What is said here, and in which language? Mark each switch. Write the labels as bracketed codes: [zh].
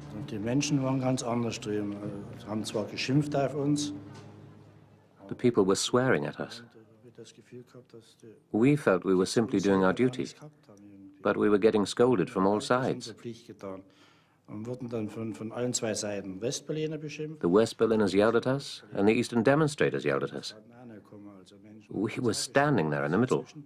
[de] Die Menschen waren ganz anders drüben, haben zwar geschimpft auf uns. [en] The people were swearing at us. We felt we were simply doing our duty, but we were getting scolded from all sides. [de] Und wurden dann von allen 2 Seiten Westberliner beschimpft. [en] The West Berliners yelled at us, and the Eastern demonstrators yelled at us. We were standing there in the middle.